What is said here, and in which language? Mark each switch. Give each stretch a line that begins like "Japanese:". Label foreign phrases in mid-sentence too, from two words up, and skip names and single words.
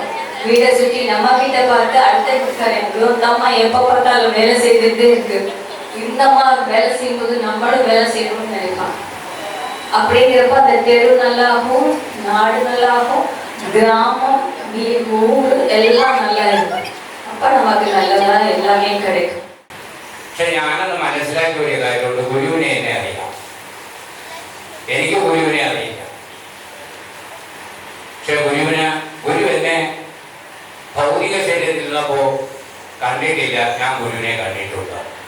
Tamil: வீடை சுற்றி நம்ம கிட்ட பார்த்து அடுத்த வீட்டுக்காரம்மா எப்ப பார்த்தாலும் வேலை செய்துட்டு இருக்கு, இந்தம்மா வேலை செய்யும்போது நம்மளும் வேலை செய்யணும்னு நினைப்பான். அப்படிங்கிறப்ப அந்த தெரு நல்லாகும், நாடு நல்லாகும், கிராமம் ஊர் എല്ലാം நல்லா இருக்கும். அப்ப நமக்கு நல்லதா எல்லாமே கிடைக்கும்.
Malayalam: പക്ഷെ ഞാനത് മനസ്സിലാക്കിയ ഒരു കാര്യമുണ്ട്, ഗുരുവിനെ എന്നെ അറിയാം. എനിക്ക് ഗുരുവിനെ അറിയില്ല. പക്ഷെ ഗുരു എന്നെ ഭൗതിക ശരീരത്തിൽ നിന്നപ്പോ കണ്ടിട്ടില്ല, ഞാൻ ഗുരുവിനെ കണ്ടിട്ടുണ്ട്.